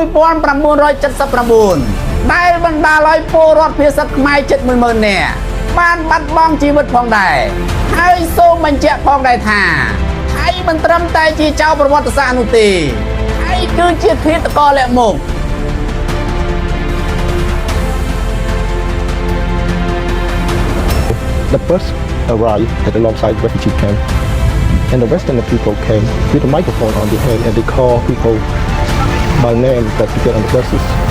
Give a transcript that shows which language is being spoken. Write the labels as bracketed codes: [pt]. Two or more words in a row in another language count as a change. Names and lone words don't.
[km] 1979 ដែលបណ្ដាលឲ្យពលរដ្ឋភាសាខ្មែរជិត 10,000 នាក់បានបាត់បង់ជីវិតផងដែរហើយសូមបញ្ជាក់ផងដែរថាថៃមិនត្រឹមតែជាចៅប្រវត្តិសាស្ត្រនោះទេថៃគឺជាឃាតករលាក់មុខ [en] The bus arrived at alongside refugee camp, and the Western people came with a microphone on their head, and they call people by name that to get on the buses.